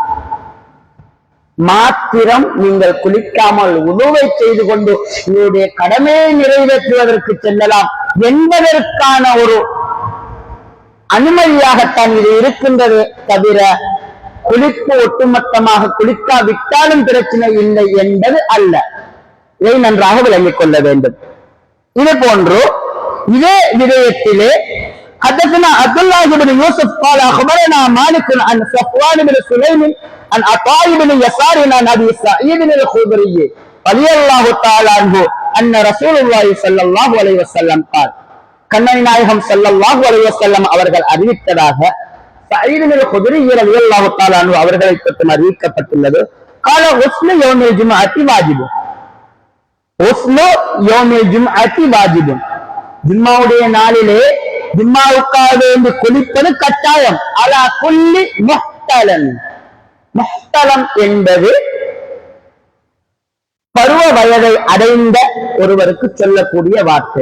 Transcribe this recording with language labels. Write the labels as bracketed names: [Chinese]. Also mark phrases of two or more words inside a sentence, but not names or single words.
[Tamil] மாத்திரம் நீங்கள் குளிக்காமல் உதுவை செய்து கொண்டு உங்களுடைய கடமையை நிறைவேற்றுவதற்கு செல்லலாம் என்பதற்கான ஒரு அனுமதியாகத்தான் இது இருக்கின்றது தவிர, குளிப்பு ஒட்டுமொத்தமாக குளிக்காவிட்டாலும் பிரச்சனை இல்லை என்பது அல்ல. இதை நன்றாக விளங்கிக் கொள்ள வேண்டும். இது போன்று இதே விடயத்திலே [Arabic] حدثنا عبد الله بن يوسف قال اخبرنا مالك عن صفوان بن سليم عن عطاء بن يسار عن ابي سعيد الخدري رضي الله تعالى عنه ان رسول الله صلى الله عليه وسلم قال [Tamil] கண்ணனை நாயகம் [Arabic] صلى الله عليه وسلم [Tamil] அவர்கள் அறிவித்ததாக சயீத் பின் குத்ரி [Arabic] رضي الله تعالى عنه [Tamil] அவர்களை பற்றி அறிவிக்கப்பட்டுள்ளது. [Arabic] قال غسل يوم الجمعة واجب. غسل يوم الجمعة واجب. [Tamil] ஜும்மாவுடைய நாளிலே ஜும்மாவுக்காக வேண்டி குளிப்பது கட்டாயம். [Arabic] على كل محتلم. [Tamil] முஹ்தலம் என்பது பருவ வயதை அடைந்த ஒருவருக்கு சொல்லக்கூடிய வார்த்தை.